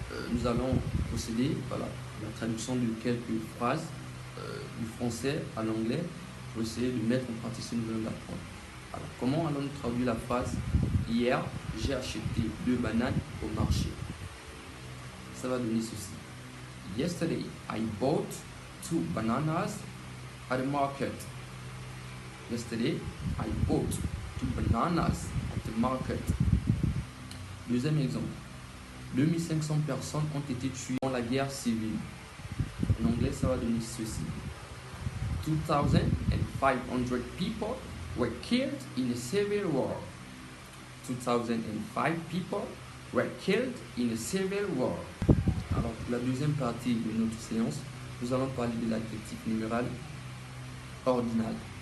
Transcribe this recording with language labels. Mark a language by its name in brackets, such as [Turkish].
[French] Nous allons procéder à la traduction de quelques phrases du français à l'anglais pour essayer de mettre en pratique ce que nous venons d'apprendre. Alors, comment allons-nous traduire la phrase « Hier, j'ai acheté 2 bananes au marché ». Ça va donner ceci. [English] Yesterday, I bought 2 bananas at the market. Yesterday, I bought 2 bananas at the market. [French] Deuxième exemple. 2500 personnes ont été tuées dans la guerre civile. En anglais, ça va donner ceci. [English] 2500 people were killed in a civil war. 2005 people were killed in a civil war. [French] Alors, pour la deuxième partie de notre séance, nous allons parler de l'adjectif numéral ordinal.